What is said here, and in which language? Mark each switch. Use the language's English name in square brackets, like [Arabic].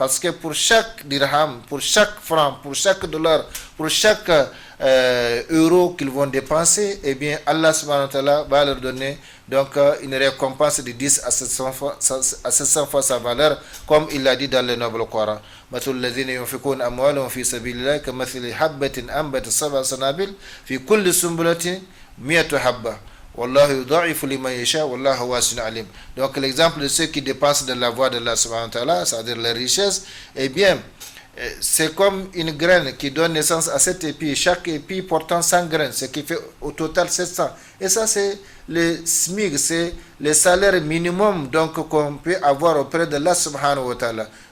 [French] Parce que pour chaque dirham, pour chaque franc, pour chaque dollar, pour chaque euro qu'ils vont dépenser, eh bien Allah subhanahu wa ta'ala va leur donner donc une récompense de 10 à 700 fois sa valeur, comme il l'a dit dans le noble Coran. [Arabic] مثل الذين ينفقون أموالهم في سبيل الله كمثل حبة أنبتت 7 سنابل في كل سنبلة 100 حبة والله يضاعف لمن يشاء والله واسع عليم. [French] Donc l'exemple de ceux qui dépensent de la voie de Allah subhanahu wa ta'ala, c'est-à-dire la richesse, eh bien c'est comme une graine qui donne naissance à 7 épis, chaque épi portant 100 graines, ce qui fait au total 700. Et ça, c'est le SMIC, c'est le salaire minimum donc qu'on peut avoir auprès de Allah subhanahu wa ta'ala.